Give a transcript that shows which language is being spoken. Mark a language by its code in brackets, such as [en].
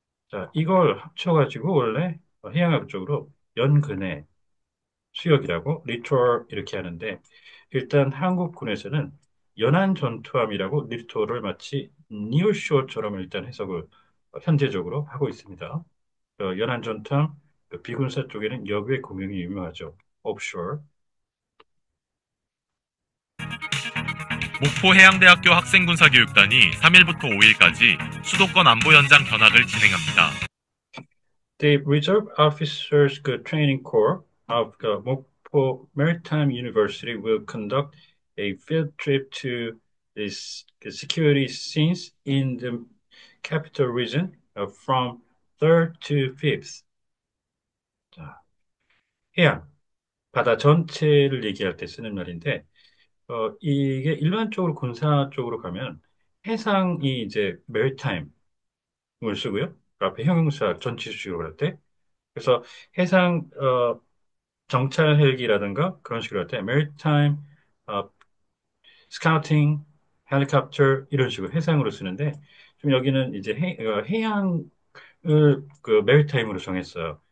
[ko] 자, 이걸 합쳐가지고 원래 해양학 쪽으로 연근해, 수역이라고 리토럴 이렇게 하는데, 일단 한국군에서는 연안 전투함이라고 리토를 마치 니어쇼처럼 일단 해석을 현재적으로 하고 있습니다. 연안 전투함, 비군사 쪽에는 여기에 공용이 유명하죠. 옵쇼어. 목포해양대학교 학생군사교육단이 3일부터 5일까지 수도권 안보 현장 견학을 진행합니다. [en] The Reserve Officers Training Corps of the Mokpo Maritime University will conduct a field trip to the security scenes in the capital region from 3rd to 5th. [ko] 자, 해양, 바다 전체를 얘기할 때 쓰는 말인데, 이게 일반적으로 군사 쪽으로 가면 해상이 이제 maritime 을 쓰고요. 그 앞에 형용사 전치 수식으로 할 때. 그래서 해상 정찰 헬기라든가 그런 식으로 할 때 maritime 스카우팅 헬리콥터 이런 식으로 해상으로 쓰는데 좀 여기는 이제 해양을 그 메리타임으로 정했어요.